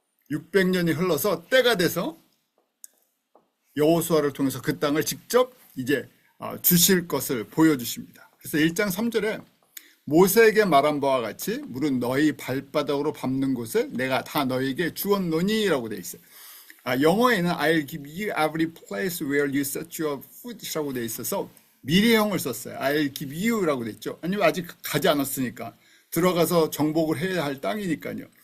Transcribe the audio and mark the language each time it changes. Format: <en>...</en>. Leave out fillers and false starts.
<ko>600년이 흘러서 때가 돼서 여호수아를 통해서 그 땅을 직접 이제 주실 것을 보여주십니다. 그래서 1장 3절에 모세에게 말한 바와 같이 물은 너희 발바닥으로 밟는 곳을 내가 다 너희에게 주었노니라고 돼 있어요.</ko> <en>영어에는 I'll give you every place where you set your foot이라고</en> <ko>돼 있어서 미래형을 썼어요.</ko> <en>I'll give you</en> <ko>라고 돼 있죠. 아니면 아직 가지 않았으니까 들어가서 정복을 해야 할 땅이니까요.</ko>